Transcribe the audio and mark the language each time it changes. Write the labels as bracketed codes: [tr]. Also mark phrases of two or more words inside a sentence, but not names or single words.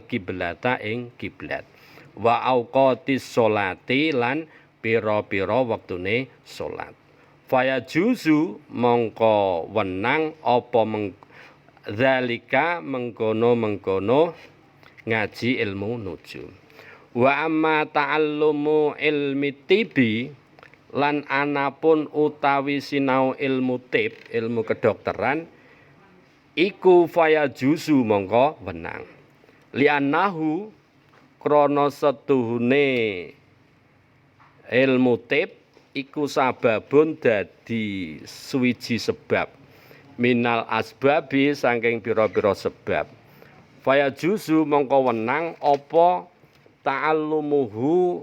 [jv] kiblata ing kiblat [ar] وأوقات الصلاة [jv] lan pira-pira wektune salat [ar] فيجوز [jv] mongko wenang apa zalika mengkono ngaji ilmu nujum [ar] وأما تعلم علم الطب [jv] lan anapun utawi sinau ilmu tib, ilmu kedokteran iku [ar] فيجوز [jv] mongko wenang li'annahu krana setuhune ilmu tib iku sababun dadi suwiji sebab [ar] من الأسباب [jv] saking pira-pira sebab [ar] فيجوز [jv] mongko wenang apa ta'allumuhu